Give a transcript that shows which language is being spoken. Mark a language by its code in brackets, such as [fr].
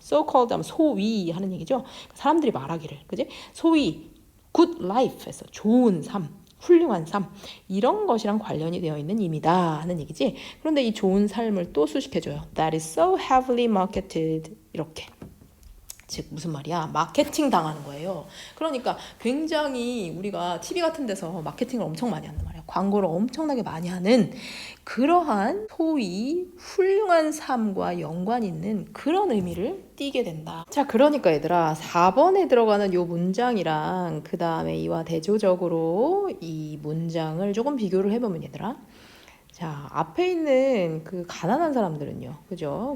[ko] so-called 하면 소위 하는 얘기죠. 사람들이 말하기를, 그지? 소위 good life 했어. 좋은 삶. 훌륭한 삶, 이런 것이랑 관련이 되어 있는 의미다 하는 얘기지. 그런데 이 좋은 삶을 또 수식해줘요. [en] That is so heavily marketed. [ko] 이렇게. 즉 무슨 말이야? 마케팅 당하는 거예요. 그러니까 굉장히 우리가 TV 같은 데서 마케팅을 엄청 많이 한단 말이야. 광고를 엄청나게 많이 하는 그러한 소위 훌륭한 삶과 연관 있는 그런 의미를 띠게 된다. 자, 그러니까 얘들아 4번에 들어가는 요 문장이랑 그 다음에 이와 대조적으로 이 문장을 조금 비교를 해보면 얘들아, 자, 앞에 있는 그 가난한 사람들은요, 그죠?